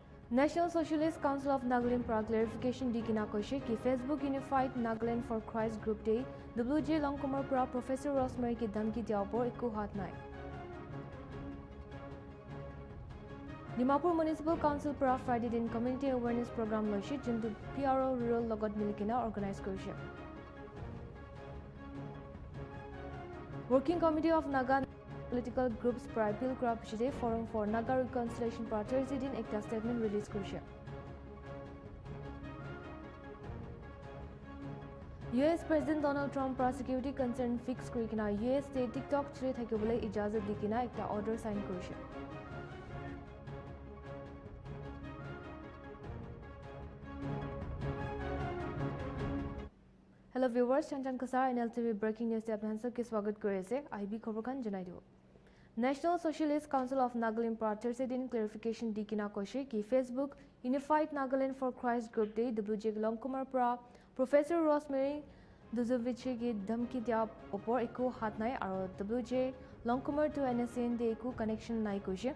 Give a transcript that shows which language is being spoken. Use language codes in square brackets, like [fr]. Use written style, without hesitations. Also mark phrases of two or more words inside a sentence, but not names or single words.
[nag] National Socialist Council of Nagaland pra clarification di kina koise ki Facebook Unified Nagaland for Christ Group Day WJ Longkumar pra Professor Rosemary ki dhamki diya por ekku hat nai. Dimapur Municipal Council pra Friday din Community Awareness Program loise jintu PRO Rural logot milikina organize korise. Working Committee of Naga Political Groups pra appeal kora pichite Forum for Naga Reconciliation pra Thursday din ekta [en] statement release [nag] korise. US President Donald Trump pra [en] security concern [nag] fix kori kina US state TikTok chile thakibole ijazat dikina ekta order sign korise. [en] Hello viewers, [nag] Chanchan Kasar Nltv [en] breaking news [nag] te apnan sabke swagat kori ase. IB khobor khan janai dibo. National Socialist Council of Nagaland pra Thursday din clarification di kina koise ki Facebook Unified Nagaland for Christ Group Day WJ Longkumar pra Professor Rosemary Duzovici ki dhamki diya opor ekku hat nai aro WJ Longkumar to NSN de ekku connection nai koise.